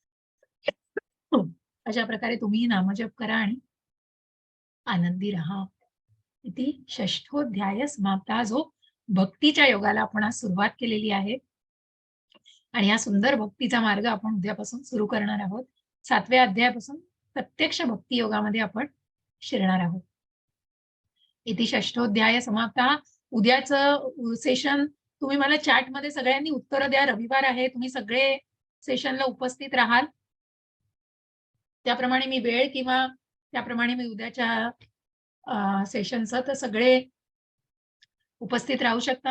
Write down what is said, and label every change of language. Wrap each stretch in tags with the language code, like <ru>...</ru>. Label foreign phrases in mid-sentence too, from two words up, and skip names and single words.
<mr>अशा प्रकारे तुम्ही नामजप करा आणि आनंदी राहा.</mr> <sa>इति षष्ठोध्याय समाप्ता.</sa> <mr>जो भक्तीच्या योगाला आपण आज सुरुवात केलेली आहे आणि या सुंदर भक्तीचा मार्ग आपण उद्यापासून सुरू करणार आहोत. 7व्या अध्यायापासून प्रत्यक्ष भक्ती योगामध्ये आपण शिरणार आहोत.</mr> <sa>इति षष्ठोध्याय समाप्ता.</sa> <mr>उद्याचं सेशन तुम्ही मला चॅटमध्ये सगळ्यांनी उत्तरं द्या. रविवार आहे, तुम्ही सगळे सेशनला उपस्थित राहाल. त्याप्रमाणे मी वेळ किंवा त्याप्रमाणे मी उद्याच्या सेशनचं तर सगळे उपस्थित राहू शकता.</mr>